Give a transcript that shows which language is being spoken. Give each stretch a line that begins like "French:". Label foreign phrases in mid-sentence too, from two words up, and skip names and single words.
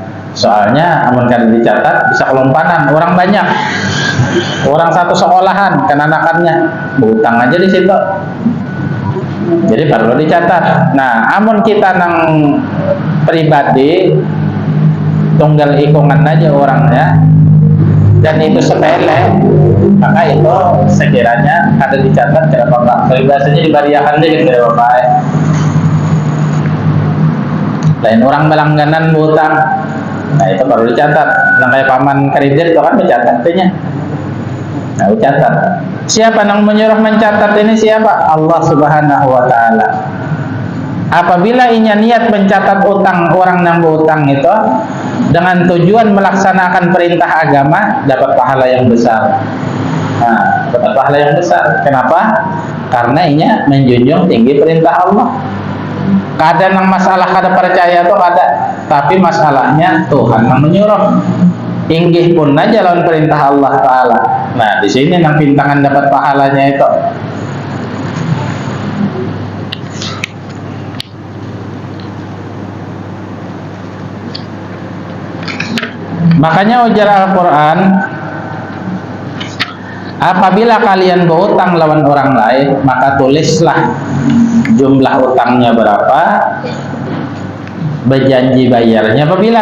Banjar: Soalnya amun kada dicatat bisa kelompanan, orang banyak. Orang satu sekolahan kenanakannya berutang aja di situ.
Indonesian: Jadi perlu dicatat.
Banjar: Nah, amun kita nang pribadi tunggal ikungan aja orangnya,
Indonesian: dan itu sepele, maka itu sekiranya ada dicatat tidak apa-apa. Biasanya dibariakan aja tidak apa-apa. Lain orang berlangganan hutang, nah itu perlu dicatat. Nah kayak paman kredit itu kan mencatatnya. Nah dicatat. Siapa yang menyuruh mencatat ini siapa? Allah
Arabic: سبحانه وتعالى.
Indonesian: Apabila inya niat mencatat utang orang yang berutang itu dengan tujuan melaksanakan perintah agama, dapat pahala yang besar. Nah, dapat pahala yang besar. Kenapa? Karena inya menjunjung tinggi perintah Allah.
Banjar: Kadang yang masalah kada percaya itu kada, tapi masalahnya Tuhan yang menyuruh. Inggih pun aja lawan perintah Allah Ta'ala.
Indonesian: Nah, di sini yang pintangan dapat pahalanya itu. Makanya ujar Al-Quran, apabila kalian berutang lawan orang lain, maka tulislah jumlah utangnya berapa, berjanji bayarnya apabila.